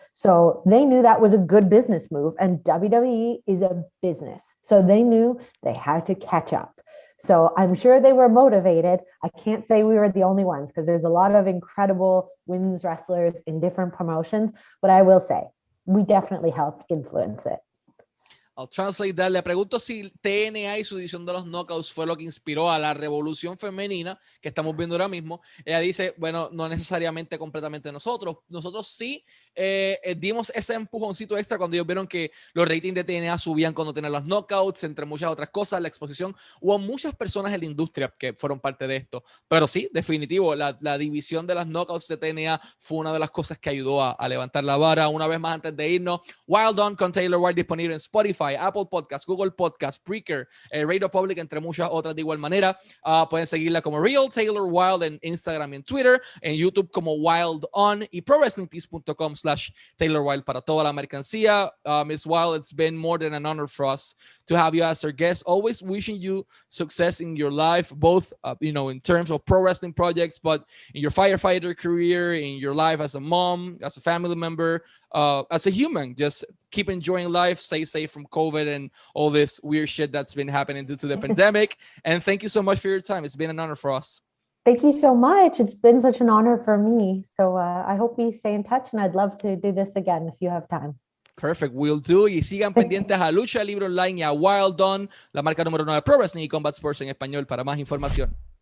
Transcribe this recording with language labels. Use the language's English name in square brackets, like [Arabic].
[English] So they knew that was a good business move, and WWE is a business. So they knew they had to catch up. So I'm sure they were motivated. I can't say we were the only ones because there's a lot of incredible women's wrestlers in different promotions, but I will say we definitely helped influence it. I'll translate that. [Spanish] Le pregunto si TNA y su división de los knockouts fue lo que inspiró a la revolución femenina que estamos viendo ahora mismo. Ella dice, bueno, no necesariamente completamente nosotros. Nosotros sí dimos ese empujoncito extra cuando ellos vieron que los ratings de TNA subían cuando tenían los knockouts, entre muchas otras cosas, la exposición. Hubo muchas personas en la industria que fueron parte de esto. Pero sí, definitivo, la división de las knockouts de TNA fue una de las cosas que ayudó a levantar la vara. Una vez más, antes de irnos, Wild On con Taylor Wilde disponible en Spotify, Spotify, Apple Podcasts, Google Podcasts, Breaker, Radio Public, entre muchas otras de igual manera. Pueden seguirla como Real Taylor Wilde en Instagram y en Twitter, en YouTube como Wilde On y ProWrestlingTees.com/Taylor Wilde para toda la mercancía. [English] Miss Wilde, it's been more than an honor for us to have you as our guest. Always wishing you success in your life, both in terms of pro wrestling projects, but in your firefighter career, in your life as a mom, as a family member, as a human. Just keep enjoying life, stay safe from COVID and all this weird shit that's been happening due to the pandemic. And thank you so much for your time. It's been an honor for us. Thank you so much. It's been such an honor for me. So I hope we stay in touch, and I'd love to do this again if you have time. Perfect, will do. [Spanish] Y sigan pendientes a Lucha Libre Online y a Wild On, la marca número 1 de Pro Wrestling y Combat Sports en español para más información.